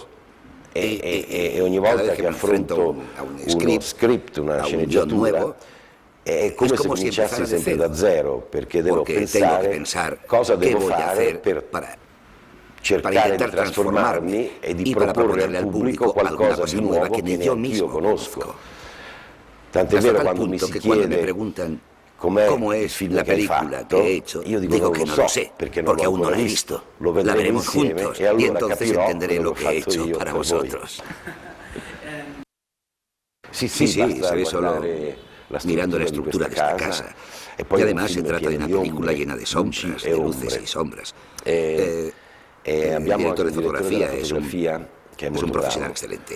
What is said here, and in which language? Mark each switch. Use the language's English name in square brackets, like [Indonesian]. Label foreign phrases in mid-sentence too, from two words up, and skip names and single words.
[Italian] E ogni volta che affronto uno script, una sceneggiatura, è come se cominciassi sempre da zero, perché devo pensare cosa devo fare per cercare di trasformarmi e di proporre al pubblico qualcosa di nuovo che neanche io conosco. Tant'è vero quando mi si chiede com'è il film che hai fatto, io dico che non lo sé, perché [Spanish] aún no lo he visto. [Italian] Lo vedremo insieme e allora capirò quello che [Spanish] he hecho para vosotros. Sí, se ve solo mirando la estructura de esta casa. Y además se trata de una película llena de sombras, de luces y sombras. El director de fotografía es un profesional excelente.